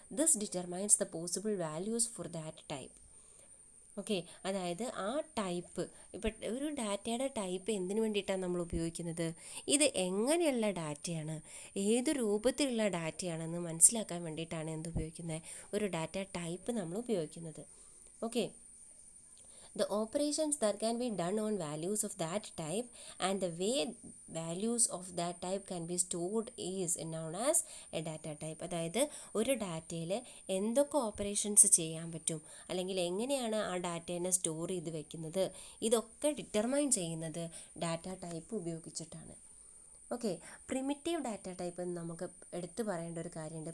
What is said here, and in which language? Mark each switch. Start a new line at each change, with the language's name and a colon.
English: This determines the possible values for that type. Okay.
Malayalam: അതായത് ആ type, ഇപ്പം ഒരു ഡാറ്റയുടെ ടൈപ്പ് എന്തിനു വേണ്ടിയിട്ടാണ് നമ്മൾ ഉപയോഗിക്കുന്നത്? ഇത് എങ്ങനെയുള്ള ഡാറ്റയാണ്, ഏത് രൂപത്തിലുള്ള ഡാറ്റയാണെന്ന് മനസ്സിലാക്കാൻ വേണ്ടിയിട്ടാണ് എന്ത് ഉപയോഗിക്കുന്നത്? ഒരു ഡാറ്റ ടൈപ്പ് നമ്മൾ ഉപയോഗിക്കുന്നത്. Okay.
English: The operations that can be done on values of that type and the way values of that type can be stored is known as a data type.
Malayalam: അതായത് ഒരു ഡാറ്റയിൽ എന്തൊക്കെ ഓപ്പറേഷൻസ് ചെയ്യാൻ പറ്റും, അല്ലെങ്കിൽ എങ്ങനെയാണ് ആ ഡാറ്റേനെ സ്റ്റോർ ചെയ്ത് വെക്കുന്നത്, ഇതൊക്കെ ഡിറ്റർമൈൻ ചെയ്യുന്നത് ഡാറ്റ ടൈപ്പ് ഉപയോഗിച്ചിട്ടാണ്. ഓക്കെ. പ്രിമിറ്റീവ് ഡാറ്റ ടൈപ്പ് എന്ന് നമുക്ക് എടുത്തു പറയേണ്ട ഒരു കാര്യമുണ്ട്.